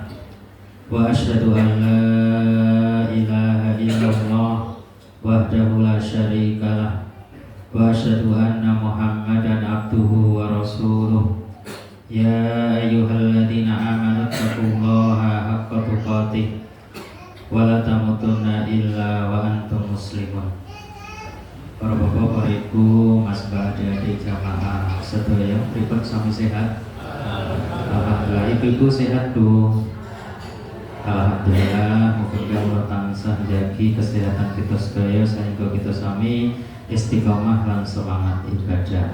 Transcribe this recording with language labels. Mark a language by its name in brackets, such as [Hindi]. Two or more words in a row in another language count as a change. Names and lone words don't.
[Arabic] وأشهد أن لا إله إلا الله وحده لا شريك له وأشهد أن محمدا عبده ورسوله. يا أيها الذين آمنوا اتقوا الله حق تقاته ولا تموتن إلا وأنتم مسلمون. [Javanese] Para bapak, para ibu, mas mbak, adik-adik jamaah sedaya pripun sami sehat? [Indonesian] Alhamdulillah. Ibu sehat tuh. Alhamdulillah. [Javanese] Muga Allah tansah njagi kesehatan kita sedaya sehingga kita sami istiqomah lan semangat ibadah.